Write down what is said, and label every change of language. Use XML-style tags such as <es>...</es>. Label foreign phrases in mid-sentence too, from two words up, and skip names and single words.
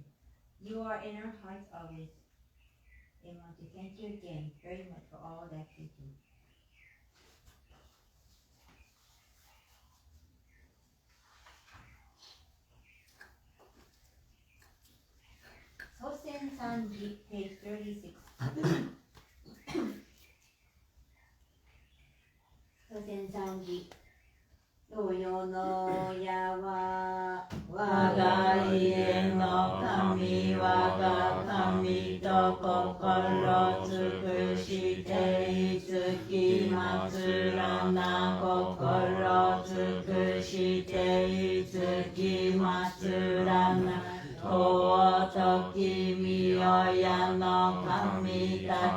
<en>You are in our hearts always. And want to thank you again very much for all that you do. Sosen Sanji, page 36. Sosen Sanji.</en> <ja>東洋の矢は我が家の神我が神と心尽くしていつき祭らな心尽くしていつき祭らな尊き御親の神た</ja>